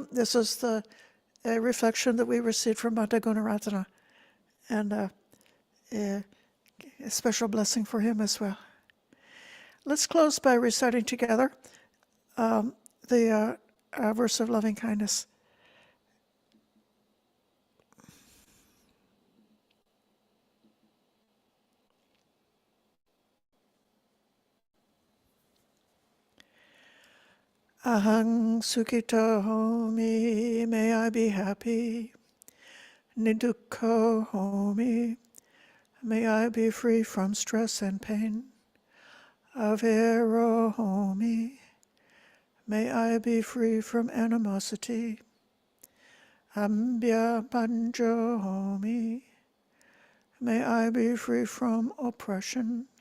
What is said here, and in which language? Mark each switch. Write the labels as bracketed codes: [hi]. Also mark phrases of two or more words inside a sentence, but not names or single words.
[en] This is the reflection that we received from Bhante Gunaratana, and a special blessing for him as well. Let's close by reciting together the verse of loving kindness. [pi] Ahang sukhito homi, [en] may I be happy. [pi] Nidukho homi, [en] may I be free from stress and pain. [pi] Avero homi, [en] may I be free from animosity. [pi] Ambya banjo homi, [en] may I be free from oppression.